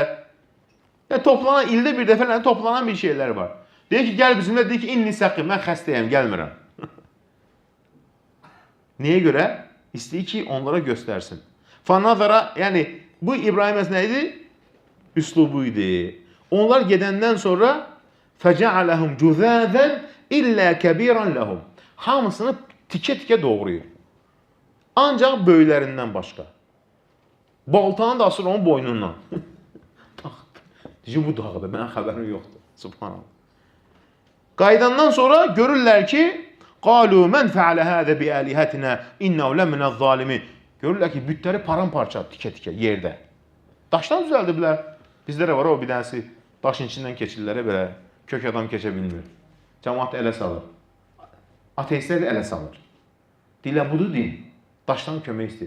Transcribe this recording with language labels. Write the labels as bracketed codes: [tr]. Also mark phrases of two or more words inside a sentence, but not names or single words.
[az] Yəni, toplanan, ildə bir dəfə toplanan bir şeylər var. Deyir ki, gəl bizimlə, deyir ki, [ar] إني سقيم, [az] mən xəstəyəm, gəlmirəm. Nəyə görə? İstəyir ki, onlara göstərsin. Fanazara, yəni, bu İbrahim nə idi? Üslubu idi. Onlar gedəndən sonra [ar] فَجَعَلَهُمْ جُذَاذًا إِلَّا كَبِيرًا لَهُمْ. [az] Hamısını tikə-tikə doğrayır. Ancaq böylərindən başqa. Baltanı da asır onun boynundan. Deyir, bu dağdır, mənə xəbərim yoxdur. Subhanallah. Qaydandan sonra görürlər ki, [ar] قَالُوا مَنْ فَعَلَ هَذَا بِآلِهَتِنَا إِنَّهُ لَمِنَ الظَّالِمِينَ. [az] Görürlər ki, bütləri paramparça tikə-tikə yerdə. Daşdan düzəldiblər. Bizdə var o bir dənəsi daşın içindən keçirlər belə. Kök adam keçə bilmir. Cəmaat ələ salır. Ateistlər də ələ salır. Deyirlər, budur din. Daşdan kömək istəyir.